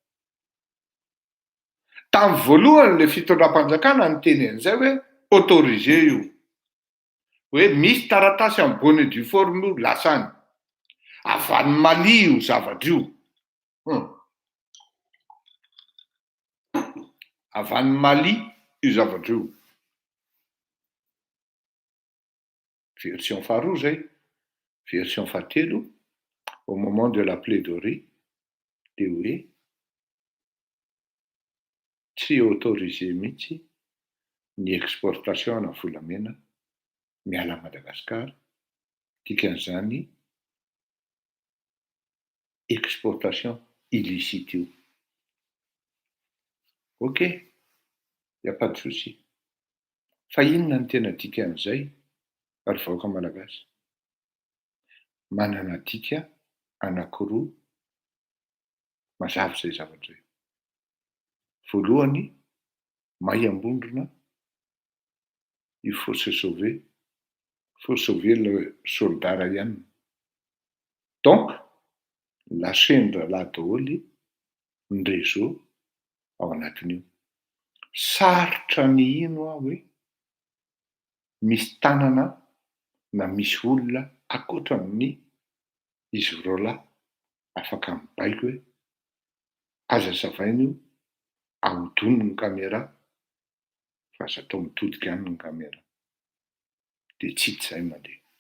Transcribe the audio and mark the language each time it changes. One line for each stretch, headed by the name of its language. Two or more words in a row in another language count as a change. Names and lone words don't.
Malagasy: Tamin'ny voalohany le fitondram-panjakana ny teny an'izay hoe autorisé io, hoe misy taratasy amin'ny
French: bonne due forme
Malagasy: io lasany, avy any Mali io zavatra io. Avy any Mali io zavatra io. Version faharoa zay. Version fahatelo,
French: au moment de la plaidoirie,
Malagasy: dia hoe tsy autorisé mihitsy ny exportation ana volamena miala Madagasikara, dikan'izany
French: exportation illicite
Malagasy: io.
French: Ok, y a pas de souci.
Malagasy: Fa inona ny tena dikan'izay ary vahoaka malagasy? Manana dika anankiroa mazava izay zavatra izay. Voalohany, Maiambondrona,
French: il faut se sauver, faut sauver le soldat Ryan. Donc,
Malagasy: lasendra lahy daholo ny réseau ao anatin'io. Sarotra ny ino aho hoe misy tanana na misy olona ankoatran'ny izy roalahy afaka mibaiko hoe aza zavaina io ahodony ny caméra fa aza atao mitodika ihany ny caméra dia tsy hita izay mandeha.